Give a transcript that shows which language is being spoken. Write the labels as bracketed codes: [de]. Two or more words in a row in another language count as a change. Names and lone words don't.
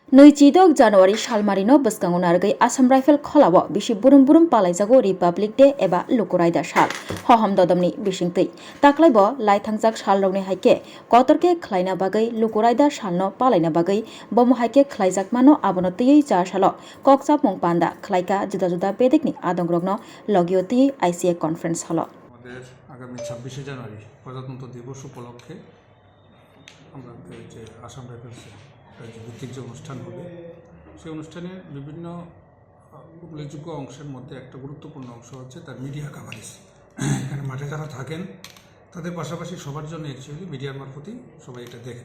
[brx] नैजिदक जानुवारि सालमारिनो बसकांगन आरगै आसाम राइफल खलाव बिसि बुरुम बुरुम पालाइजागो [en] republic day [brx] एबा लुकुरायदा साल हहम ददमनि बिसिंतै ताक्लाइब लाइथांजाक साल रौनि हाइके कतरके खलाइना बागै लुकुरायदा सालनो पालाइना बागै बम हाइके खलाइजाक मानो आबनो तैयै जा साल कक्साप मुं पान्दा खलाइका जुदा जुदा बेदेकनि आदंग्रगनो लगियो तैयै आईसीए [en] conference hall [bn] আমাদের আগামী 26শে জানুয়ারি প্রজাতন্ত্র দিবস উপলক্ষে আমরা যে আসাম রাইফেলসের যে ভিত্তিক যে অনুষ্ঠান হবে সেই অনুষ্ঠানের বিভিন্ন উল্লেখযোগ্য অংশের মধ্যে একটা গুরুত্বপূর্ণ অংশ হচ্ছে তার মিডিয়া কাভারেজ। এখানে মাঠে যারা থাকেন তাদের পাশাপাশি সবার জন্য অ্যাকচুয়ালি মিডিয়ার মারফতই সবাই এটা দেখেন।